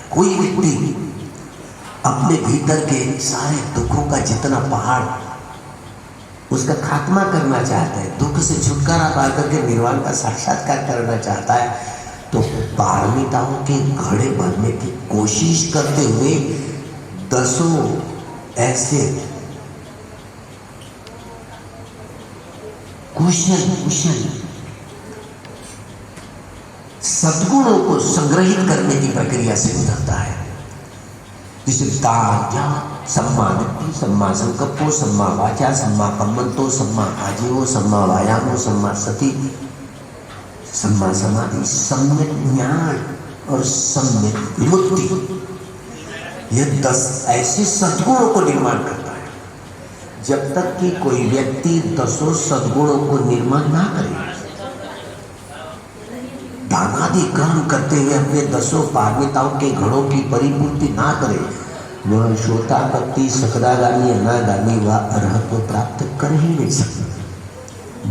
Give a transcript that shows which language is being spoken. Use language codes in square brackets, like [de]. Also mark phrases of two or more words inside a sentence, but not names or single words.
[hi] कोई व्यक्ति अपने भीतर के सारे दुखों का जितना पहाड़ उसका खात्मा करना चाहता है, दुख से छुटकारा पा करके निर्वाण का साक्षात्कार करना चाहता है, तो पारमिताओं के घड़े भरने की कोशिश करते हुए 10 ऐसे कुशल सद्गुणों को संग्रहित करने की प्रक्रिया से गुजरता है, जिसे दान, ज्ञान, [pi] सम्मा दिट्ठि, सम्मा संकल्पो, सम्मा वाचा, सम्मा कम्मंतो, सम्मा आजीवो, सम्मा वायामो, सम्मा सति, सम्मा समाधि, [hi] सम्यक ज्ञान और सम्यक विमुक्ति, यह 10 ऐसे सद्गुणों को निर्माण करता है। जब तक कि कोई व्यक्ति 10 सद्गुणों को निर्माण ना करे, दानादि कर्म करते हुए अपने 10 पारमिताओं के घड़ों की परिपूर्ति ना करे, वह शोतापत्ति, सकदागामी, अनागामी व अरहत को प्राप्त कर ही नहीं सकता।